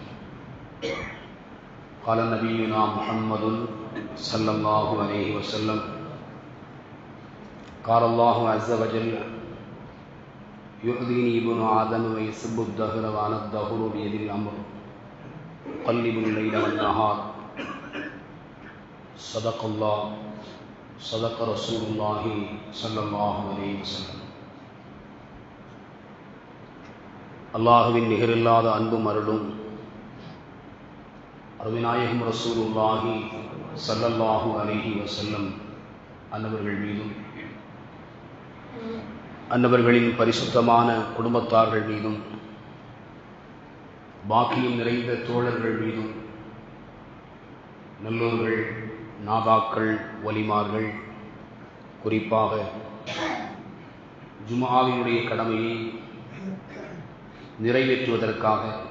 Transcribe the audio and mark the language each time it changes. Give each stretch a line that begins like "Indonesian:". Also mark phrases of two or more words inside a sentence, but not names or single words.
Arabic: قال نبينا محمد صلى الله عليه وسلم: قال الله عز وجل: يؤذيني ابن آدم ويسب الدهر وأنا الدهر بيد الأمر أقلب الليل والنهار. صدق الله صدق رسول الله صلى الله عليه وسلم.
Tamil: அல்லாஹுவின் நிகரில்லாத அன்பும் அருளும் அருமைநாயகம்
Arabic: رسول الله صلى الله عليه وسلم
Tamil: அன்னவர்கள் மீதும் அன்னவர்களின் பரிசுத்தமான குடும்பத்தார்கள் மீதும் பாக்கியம் நிறைந்த தோழர்கள் மீதும் நல்லோர்கள், நாதாக்கள், வலிமார்கள், குறிப்பாக ஜும்ஆவினுடைய கடமையை நிறைவேற்றுவதற்காக